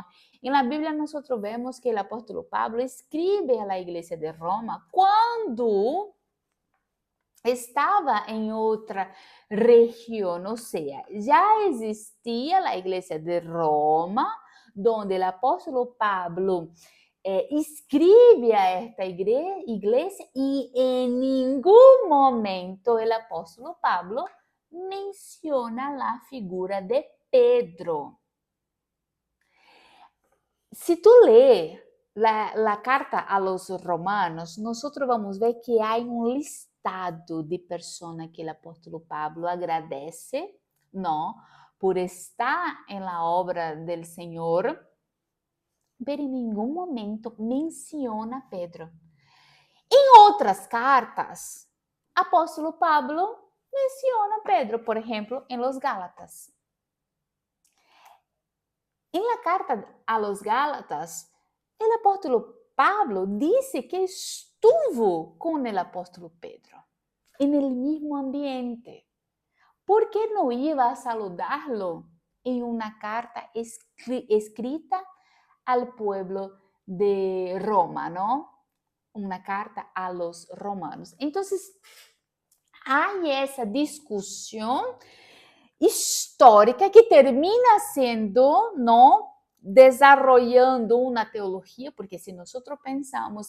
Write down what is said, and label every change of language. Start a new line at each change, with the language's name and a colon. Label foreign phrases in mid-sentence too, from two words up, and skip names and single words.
Portuguese: Em la Bíblia nós vemos que o apóstolo Pablo escreve a la igreja de Roma quando estava em outra região, ou seja, já existia a igreja de Roma, onde o apóstolo Pablo escreve a esta igreja e em nenhum momento o apóstolo Pablo menciona a figura de Pedro. Se tu lê a carta
Spanish: a los romanos,
Portuguese: nós vamos ver que há listado de pessoas que o apóstolo Pablo agradece, não, por estar em
Spanish: la obra del
Portuguese: Senhor, pero em nenhum momento menciona Pedro. Em outras cartas, apóstolo Pablo menciona Pedro, por exemplo, em los Gálatas.
Spanish: Em la carta a los Gálatas,
Portuguese: o apóstolo Pablo disse que estuvo com o apóstolo Pedro,
Spanish: en el mismo ambiente. ¿Por qué no iba a saludarlo en una carta escrita al pueblo de Roma, ¿no? Una carta a los romanos. Entonces, hay esa discusión histórica que termina siendo, ¿no?, desarrollando una teología, porque si nosotros pensamos